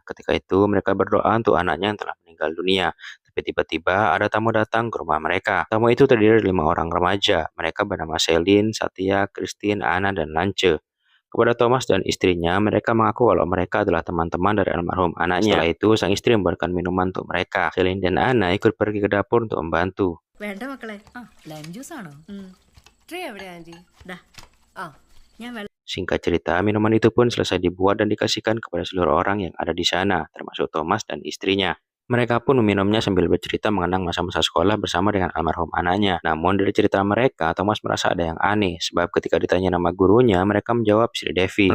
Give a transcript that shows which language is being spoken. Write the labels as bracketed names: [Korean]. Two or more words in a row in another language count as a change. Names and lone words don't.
[Indonesian] Ketika itu mereka berdoa untuk anaknya yang telah meninggal dunia. Tapi tiba-tiba ada tamu datang ke rumah mereka. Tamu itu terdiri dari 5 orang remaja. Mereka bernama Celine, Satya, Christine, Anna, dan Lance. Kepada Thomas dan istrinya, mereka mengaku kalau mereka adalah teman-teman dari almarhum anaknya. Setelah itu, sang istri membuatkan minuman untuk mereka. Celine dan Anna ikut pergi ke dapur untuk membantu. [Malayalam] വേണ്ട മക്കളെ [English] lime juice [Malayalam] ആണോ ട്രേ എവിടെ ആന്റി ഞാൻ വെള്ളം [Indonesian] Singkat cerita, minuman itu pun selesai dibuat dan dikasihkan kepada seluruh orang yang ada di sana, termasuk Thomas dan istrinya. Mereka pun meminumnya sambil bercerita mengenang masa-masa sekolah bersama dengan almarhum anaknya. Namun dari cerita mereka, Thomas merasa ada yang aneh, sebab ketika ditanya nama gurunya, mereka menjawab Sri Devi.